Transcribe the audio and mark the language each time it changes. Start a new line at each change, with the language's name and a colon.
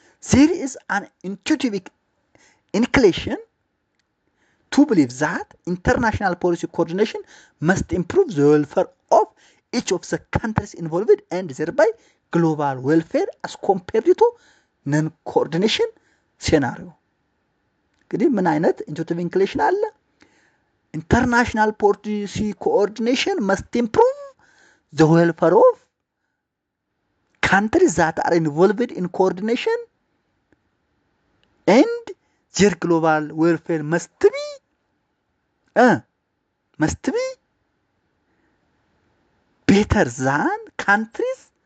English: There is an intuitive inclination to believe that international policy coordination must improve the welfare of each of the countries involved and thereby global welfare as compared to non-coordination scenario.
Amharic: እንግዲህ ምን አይነት intuitive inclination አለ?
English: International policy coordination must improve the welfare of countries that are involved in coordination and their global welfare must be better than countries